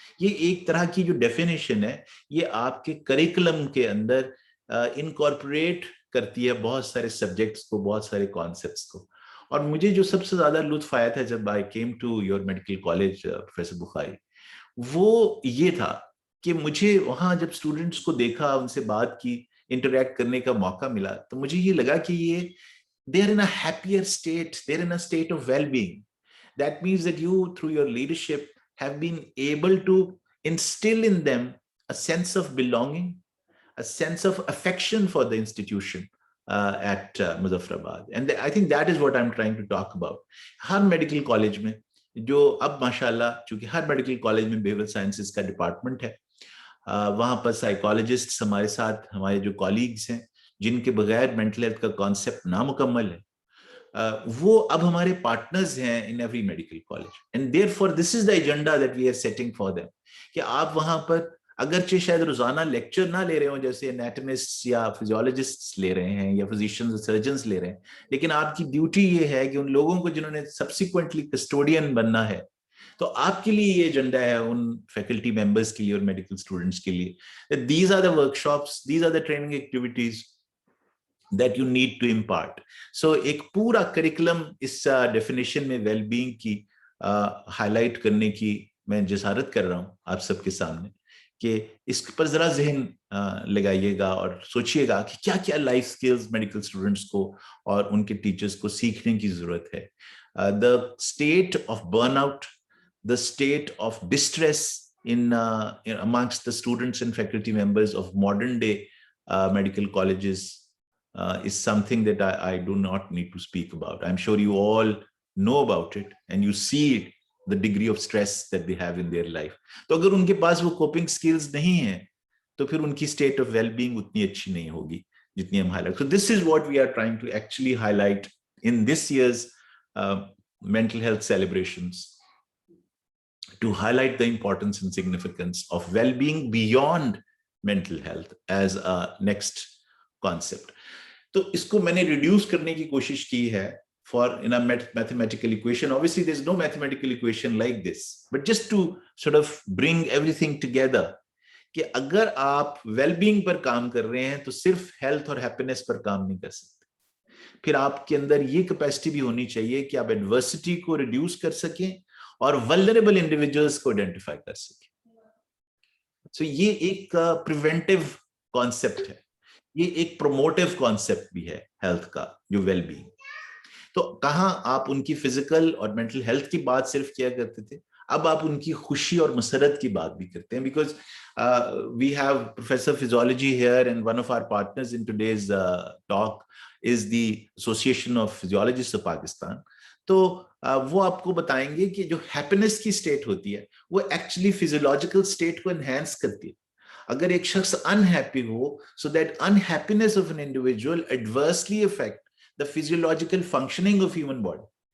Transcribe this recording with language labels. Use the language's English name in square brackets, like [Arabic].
[Hindi] ये एक तरह की जो डेफिनेशन है ये आपके करिकुलम के अंदर इनकॉर्पोरेट करती है बहुत सारे सब्जेक्ट्स को, बहुत सारे कॉन्सेप्ट्स को. और मुझे जो सबसे ज्यादा लुत्फ आया था जब [English] I came to your medical college [Hindi] professor Bukhari, वो ये था कि मुझे वहां जब स्टूडेंट्स को देखा, उनसे बात की, इंटरेक्ट करने का मौका मिला, तो मुझे ये लगा कि [English] they're in a happier state, they're in a state of well-being. That means that you, through your leadership, have been able to instill in them a sense of belonging, a sense of affection for the institution at Muzaffarabad. And I think that is what I'm trying to talk about. [Hindi] Har medical college mein, jo ab mashallah, chunki har medical college mein behavioral sciences ka department hai, वहाँ पर psychologist हमारे साथ, हमारे जो colleagues हैं जिनके बगैर mental health का कॉन्सेप्ट नामुकम्मल है, वो अब हमारे पार्टनर्स हैं [English] In every medical college. And therefore this is the agenda that we are setting for them, [Hindi] कि आप वहाँ पर अगरचे शायद रोजाना लेक्चर ना ले रहे हो जैसे एनाटॉमिस्ट या फिजियोलॉजिस्ट ले रहे हैं या फिजिशियंस और सर्जन्स ले रहे हैं, लेकिन आपकी ड्यूटी ये है कि उन लोगों को जिन्होंने सब्सिक्वेंटली कस्टोडियन बनना है, तो आपके लिए ये एजेंडा है उन फैकल्टी मेंबर्स के लिए और मेडिकल स्टूडेंट्स के लिए. [English] These are the workshops, these are the training activities that you need to impart. [Hindi] So एक पूरा करिकुलम इस डेफिनेशन में वेलबींग की हाईलाइट करने की मैं जसारत कर रहा हूँ आप सबके सामने, कि इस पर जरा जहन लगाइएगा और सोचिएगा कि क्या क्या लाइफ स्किल्स मेडिकल स्टूडेंट्स को और उनके टीचर्स को सीखने की जरूरत है. [English] The state of burnout, the state of distress in amongst the students and faculty members of modern day medical colleges is something that I do not need to speak about. I'm sure you all know about it and you see it, the degree of stress that they have in their life. [Hindi] तो अगर उनके पास वो coping skills नहीं है तो फिर उनकी state of well-being उतनी अच्छी नहीं होगी जितनी हम highlight. [English] So this is what we are trying to actually highlight in this year's mental health celebrations, to highlight the importance and significance of well-being beyond mental health as a next concept. [Hindi] तो इसको मैंने reduce करने की कोशिश की है [English] for in a mathematical equation. Obviously there's no mathematical equation like this, but just to sort of bring everything together, [Hindi] कि अगर आप well-being पर काम कर रहे हैं तो सिर्फ health और happiness पर काम नहीं कर सकते, फिर आपके अंदर ये capacity भी होनी चाहिए कि आप adversity को reduce कर सकें और vulnerable individuals को identify कर सकें. So ये एक preventive concept है, ये एक promotive concept भी है health का, जो well-being. तो कहाँ आप उनकी physical और mental health की बात सिर्फ किया करते थे, अब आप उनकी खुशी और मसरत की बात भी करते हैं, [English] because we have Professor Physiology here and one of our partners in today's talk is the Association of Physiologists of Pakistan. [Hindi] तो वो आपको बताएंगे कि जो हैप्पीनेस की स्टेट होती है वो एक्चुअली फिजियोलॉजिकल स्टेट को एनहांस करती है. अगर एक शख्स अनहैप्पी हो, [English] So that unhappiness of an individual adversely affect the physiological functioning of human body.